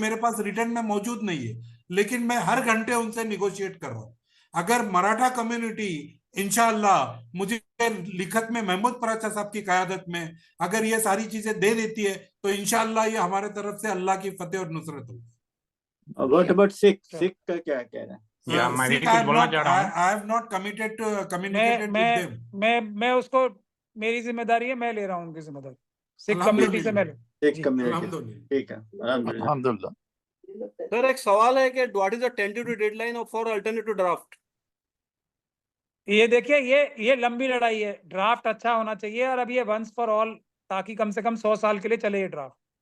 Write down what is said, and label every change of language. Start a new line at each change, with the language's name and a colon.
Hindi: मेरे पास रिटर्न में मौजूद नहीं है, लेकिन मैं हर घंटे उनसे निगोशिएट कर रहा हूं। अगर मराठा कम्युनिटी इंशाअल्लाह मुझे लिखत में महमूद प्राचा साहब की क़यादत में अगर ये सारी चीजें दे देती है तो इंशाअल्लाह ये हमारे तरफ से अल्लाह की फतेह और नुसरत होगी।
English: what about Sikh,
Hindi: सिख का क्या कह रहा है? या मैं भी Sikh, कुछ बोलना चाह रहा हूँ।
English: I have not communicated with them.
Hindi: मैं उसको, मेरी जिम्मेदारी है, मैं ले रहा हूँ उनकी जिम्मेदारी, सिख कम्युनिटी से मैं सिख जी। कम्युनिटी, अल्हम्दुलिल्लाह। ठीक है, अल्हम्दुलिल्लाह। अल्हम्दुलिल्लाह। सर एक सवाल है कि
English: What is the tentative deadline for alternative draft?
Hindi: ये देखिए, ये लंबी लड़ाई है, ड्राफ्ट अच्छा होना चाहिए और अब ये
English: once for all,
Hindi: ताकि कम से कम 100 साल के लिए चले ये ड्राफ्ट।